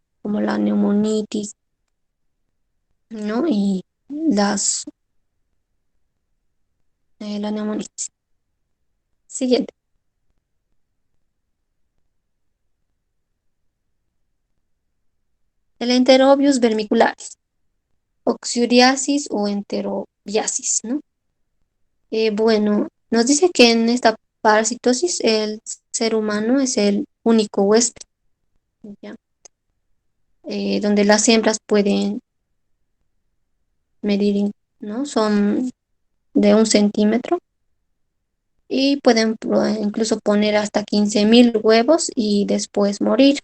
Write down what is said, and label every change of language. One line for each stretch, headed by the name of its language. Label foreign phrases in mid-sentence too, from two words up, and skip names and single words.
Spanish: Como la neumonitis, ¿no? Y la neumonitis. Siguiente. El enterobius vermicularis, oxyuriasis o enterobiasis, ¿no? Bueno, nos dice que en esta parasitosis el ser humano es el único huésped, ¿ya? Donde las hembras pueden medir, ¿no? Son de 1 centímetro y pueden incluso poner hasta 15.000 huevos y después morir.